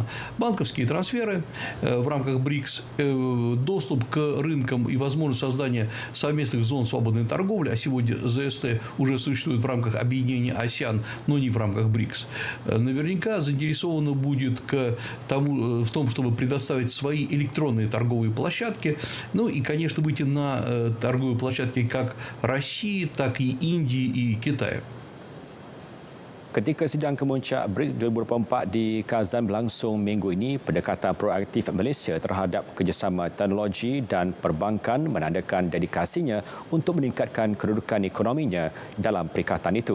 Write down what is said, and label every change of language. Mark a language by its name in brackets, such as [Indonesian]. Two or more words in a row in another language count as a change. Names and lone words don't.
[Russian] Банковские трансферы в рамках БРИКС, доступ к рынкам и возможность создания совместных зон свободной торговли, а сегодня ЗСТ уже существует в рамках объединения АСЕАН, но не в рамках БРИКС, наверняка заинтересована будет в том, чтобы предоставить свои электронные торговые площадки, ну и, конечно, выйти на торговые площадки как России, так и Индии и Китая. [Malay] Ketika sidang kemuncak BRICS 2024 di Kazan berlangsung minggu ini, pendekatan proaktif Malaysia terhadap kerjasama teknologi dan perbankan menandakan dedikasinya untuk meningkatkan kedudukan ekonominya dalam perikatan itu.